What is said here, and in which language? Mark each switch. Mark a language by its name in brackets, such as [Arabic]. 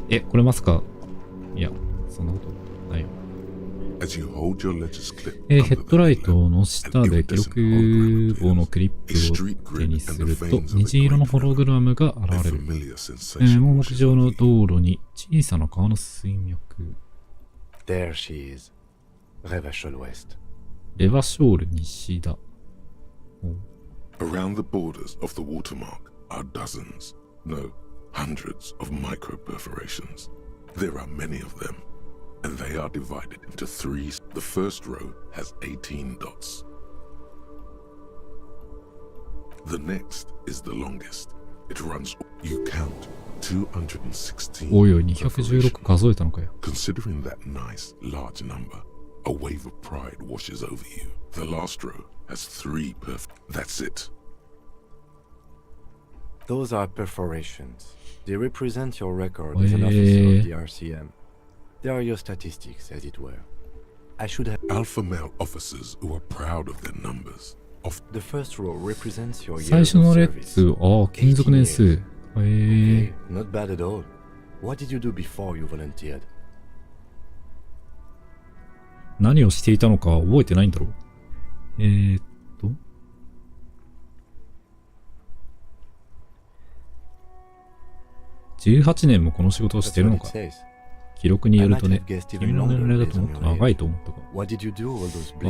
[Japanese] これまさか、いや、そんなことないよ。ヘッドライトの下で記録棒のクリップを手にすると、虹色のホログラムが現れる。盲目上の道路に小さな川の水脈。 [English] There she is. レバショール West. [Japanese] レバショール西だ。 [English] Around the borders of the watermark are dozens, no, hundreds of micro perforations. There are many of them, and they are divided into three. The first row has 18 dots. The next is the longest. It runs, you count, 216. [Japanese] おいおい、216数えたのかよ。 [English] Considering that nice, large number, a wave of pride washes over you. The last row has 3 perfect. That's it. Those are perforations. They represent your record as an officer of the RCM. They are your statistics, as it were. I should have Alpha male officers who are proud of their numbers. The first row represents your [Japanese] 最 [English] years [Japanese] 初 [English] of [Japanese] の列 [English] service. [Japanese] 勤続年数。 [English] Okay, not bad at all. What did you do before you volunteered? [Japanese] 何をしていたのか覚えてないんだろう。 18年もこの仕事をしてるのか。記録によるとね、君の年齢だともっと長いと思ったが。